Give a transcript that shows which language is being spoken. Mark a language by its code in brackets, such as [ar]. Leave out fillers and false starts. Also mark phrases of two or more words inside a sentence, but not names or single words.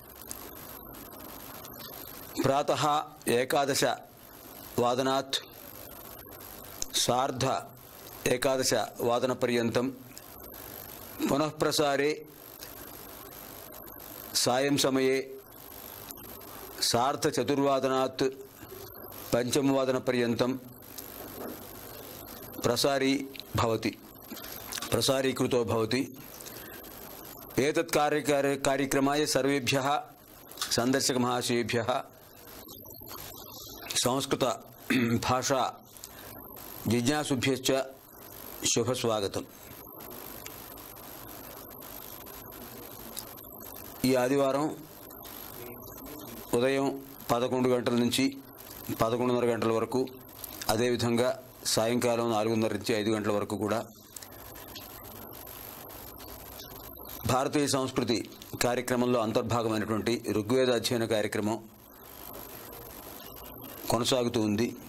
[sa] प्रातः 11 वादनात् सार्ध 11 वादनपर्यन्तं पुनः प्रसारे सायं समये सार्ध 4 पंचमवादनपर्यन्तं प्रसारीकृतो भवति। एतत् कार्यक्रमाय सर्वेभ्यः संदर्शकमहाशयेभ्यः संस्कृत भाषा जिज्ञासुभ्यश्च शुभस्वागतम्। [te] ఈ ఆదివారం ఉదయం 11 గంటల నుంచి 11:30 గంటల వరకు, అదేవిధంగా సాయంకాలం 4:30 నుంచి 5 గంటల వరకు కూడా భారతీయ సంస్కృతి కార్యక్రమంలో అంతర్భాగమైనటువంటి ఋగ్వేద అధ్యయన కార్యక్రమం కొనసాగుతూ ఉంది.